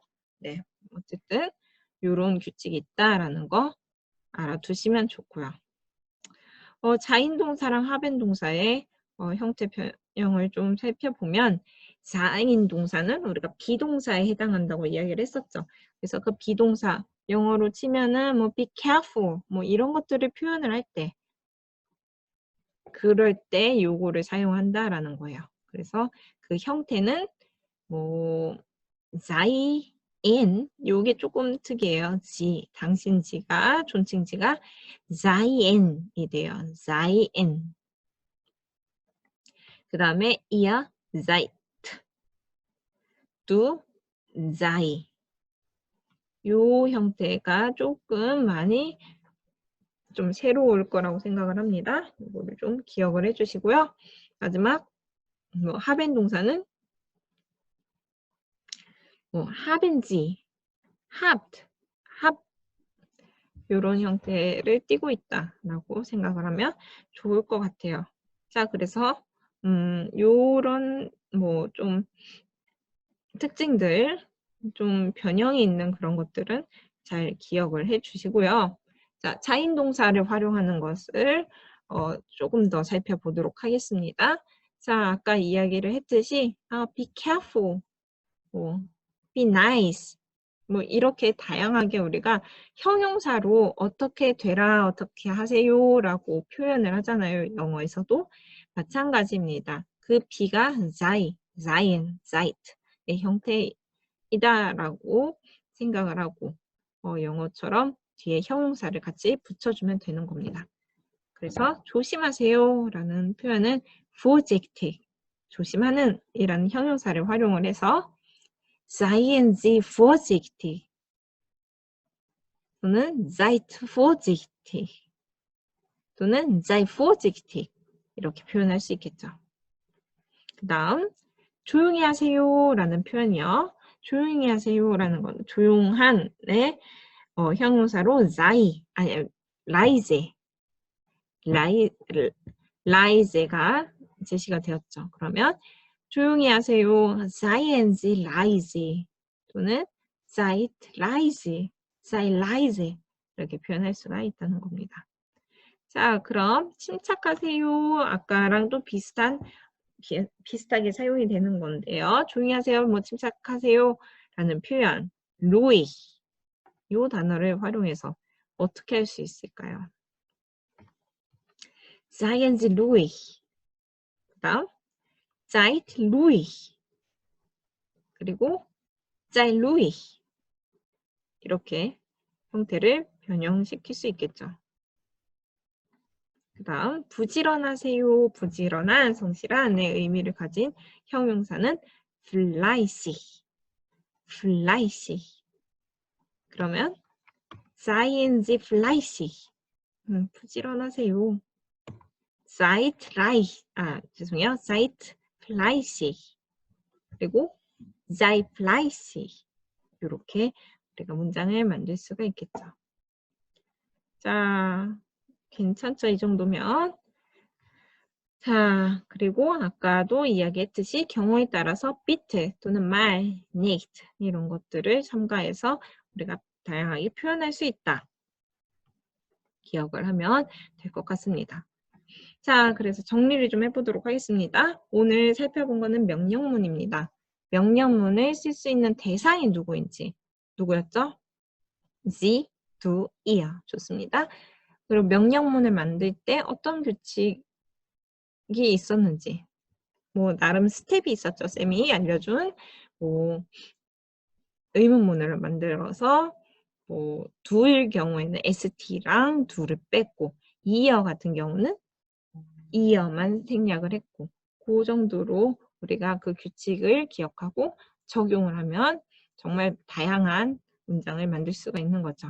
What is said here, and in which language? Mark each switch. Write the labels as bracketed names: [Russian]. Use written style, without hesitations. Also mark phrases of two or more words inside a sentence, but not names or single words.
[Korean] 네, 어쨌든 이런 규칙이 있다라는 거 알아두시면 좋고요. 자인동사랑 하벤동사의 형태 변형을 좀 살펴보면 자인동사는 우리가 비동사에 해당한다고 이야기를 했었죠. 그래서 그 비동사 영어로 치면은 [English] be careful [Korean] 이런 것들을 표현을 할 때 그럴 때 요거를 사용한다라는 거예요. 그래서 그 형태는 sei 요게 조금 특이해요. 당신지가 존칭지가 seien이 돼요. [German] seien. [Korean] 그 다음에 [German] ihr seid, du sei. [Korean] 요 형태가 조금 많이 좀 새로울 거라고 생각을 합니다. 이거를 좀 기억을 해주시고요. [German] 마지막 haben 동사는 haben sie, habt, [Korean] 이런 형태를 띠고 있다라고 생각을 하면 좋을 것 같아요. 자, 그래서 요런 좀 특징들, 좀 변형이 있는 그런 것들은 잘 기억을 해 주시고요. 자, 자인동사를 활용하는 것을 조금 더 살펴보도록 하겠습니다. 자, 아까 이야기를 했듯이 [English] be careful, be nice [Korean] 이렇게 다양하게 우리가 형용사로 어떻게 되라, 어떻게 하세요라고 표현을 하잖아요. 영어에서도 마찬가지입니다. 그 be가 seien, seid의 형태이다라고 생각을 하고 영어처럼 뒤에 형용사를 같이 붙여주면 되는 겁니다. 그래서 조심하세요라는 표현은 vorsichtig, 조심하는 이라는 형용사를 활용을 해서 [German] seien Sie vorsichtig [Korean] 또는 [German] seid vorsichtig [Korean] 또는 [German] sei vorsichtig [Korean] 이렇게 표현할 수 있겠죠. 그 다음 조용히 하세요 라는 표현이요. 조용히 하세요 라는 건 조용한의 형용사로 sei, 라이제, 라이제가 제시가 되었죠. 그러면 조용히 하세요. [German] Seien Sie leise 또는 Seid leise, sei leise [Korean] 이렇게 표현할 수가 있다는 겁니다. 자, 그럼 침착하세요. 아까랑 또 비슷하게 사용이 되는 건데요. 조용히 하세요. 뭐 침착하세요. 라는 표현 ruhig 이 단어를 활용해서 어떻게 할 수 있을까요? [German] Seien Sie ruhig. 그다음 seid ruhig. 그리고 sei ruhig. [Korean] 이렇게 형태를 변형시킬 수 있겠죠. 그 다음 부지런하세요. 부지런한, 성실한의 의미를 가진 형용사는 fleißig. [German] fleißig. 그러면 seien Sie fleißig. [Korean] 부지런하세요. 죄송해요. [German] seid fleißig. 그리고 sei fleißig. [Korean] 이렇게 우리가 문장을 만들 수가 있겠죠. 자, 괜찮죠? 이 정도면. 자, 그리고 아까도 이야기했듯이 경우에 따라서 bitte 또는 mal, nicht 이런 것들을 첨가해서 우리가 다양하게 표현할 수 있다. 기억을 하면 될 것 같습니다. 자, 그래서 정리를 좀 해보도록 하겠습니다. 오늘 살펴본 거는 명령문입니다. 명령문을 쓸 수 있는 대상이 누구인지. 누구였죠? [German] Sie, du, ihr. [Korean] 좋습니다. 그리고 명령문을 만들 때 어떤 규칙이 있었는지. 뭐 나름 스텝이 있었죠. 쌤이 알려준 뭐 의문문을 만들어서 뭐 둘 경우에는 st랑 둘을 뺐고 이어 같은 경우는 이어만 생략을 했고 그 정도로 우리가 그 규칙을 기억하고 적용을 하면 정말 다양한 문장을 만들 수가 있는 거죠.